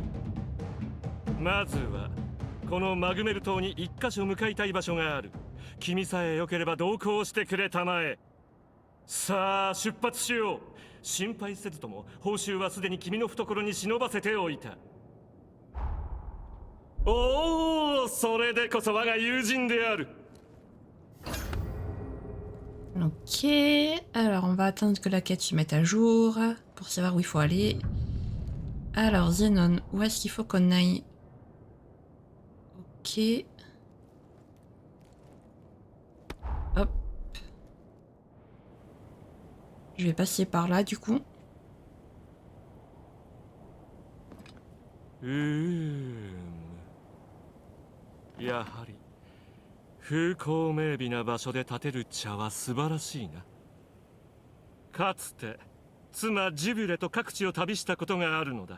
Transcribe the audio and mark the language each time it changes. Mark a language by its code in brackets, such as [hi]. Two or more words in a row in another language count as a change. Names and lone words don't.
[ja] まずはこのマグメル島に一箇所向かいたい場所がある。君さえよければ同行してくれたまえ。さあ出発しよう。心配せずとも報酬はすでに君の懐に忍ばせておいた。おお、それでこそ我が友人である。 [fr] Ok, alors on va attendre que la quête se mette à jour pour savoir où il faut aller. Alors Zenon, où est-ce qu'il faut qu'on aille? Ok. Hop. Je vais passer par là du coup. [ja] やはり風光明媚な場所で建てる茶は素晴らしいな。かつて妻ジブレと各地を旅したことがあるのだ。